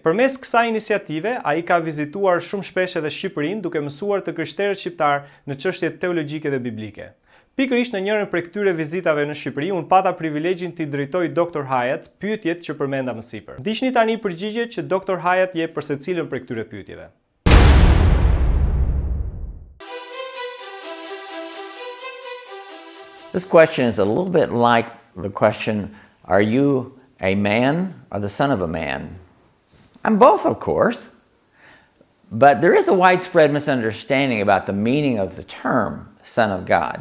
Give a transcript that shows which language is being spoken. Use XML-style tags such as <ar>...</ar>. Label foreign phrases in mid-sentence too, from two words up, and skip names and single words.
<sq>Përmes kësaj iniciative, ai ka vizituar shumë shpesh edhe Shqipërinë duke mësuar të krishterët shqiptar në çështjet teologjike dhe biblike. Pikërisht në njërin prej këtyre vizitave në Shqipëri, unë pata privilegjin të drejtoj Dr. Hyatt pyetjet që përmenda më sipër. Ndiqni tani përgjigjet që Dr. Hyatt jep për secilën prej këtyre pyetjeve.</sq> <en>This question is a little bit like the question, are you a man or the son of a man? I'm both, of course. But there is a widespread misunderstanding about the meaning of the term Son of God.</en>